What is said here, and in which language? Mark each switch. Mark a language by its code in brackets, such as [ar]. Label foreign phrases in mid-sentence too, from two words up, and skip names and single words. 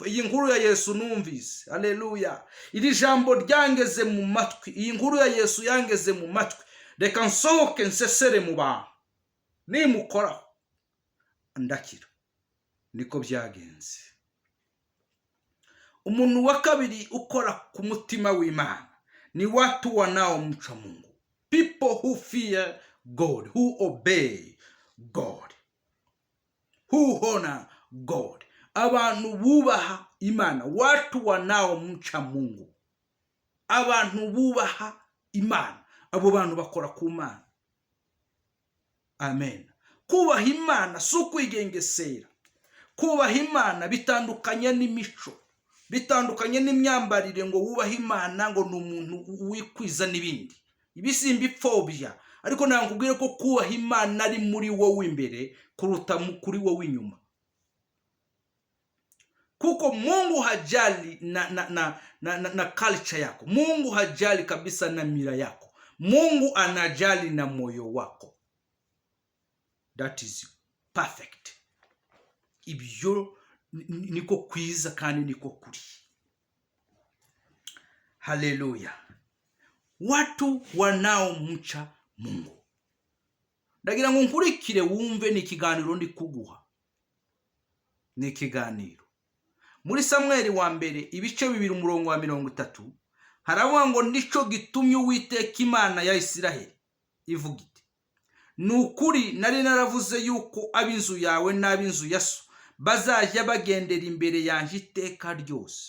[rw] Iyi nkuru ya Yesu numvise, haleluya, iri jambo ryangeze mu matwi, iyi nkuru ya Yesu yangeze mu matwi, reka nsohoke nsesere mu bantu, nimukoraho ndakira. Niko byagenze. Umuntu wa kabiri ukora ku mutima w'Imana ni [sw] watu wanaomcha Mungu. [en] People who fear God, who obey God, who honor God. [rw] Abantu bubaha Imana, [sw] watu wanaomcha Mungu. [rw] Abantu bubaha Imana, abo bantu bakora ku Mana. Amen. Kubaha Imana si ukwigengesera. Kubaha Imana bitandukanye n'imico, bitandukanye n'imyambarire ngo wubaha Imana ngo ni umuntu wikwiza n'ibindi. Ibi simbipfobya, ariko nakubwire ko kubaha Imana ari muri wowe imbere kuruta kuri wowe inyuma. [sw] Kuko Mungu hajali na culture yako. Mungu hajali kabisa na mila yako. Mungu anajali na moyo wako. [en] That is perfect. [rw] Ibyo niko kwiza kandi niko kuri. Haleluya. [sw] Watu wanaomcha Mungu. [rw] Ndagira ngo nkurikire wumve ni ikiganiro ndi kuguha. Ni ikiganiro. Muri Samweli wa mbere ibice 2 umurongo wa 30 haravuga ngo nico gitumye Uwiteka Imana ya Isiraheli ivuga iti, nukuri nari naravuze yuko ab'inzu yawe n'ab'inzu ya so bazajya bagendera imbere yanjye iteka ryose.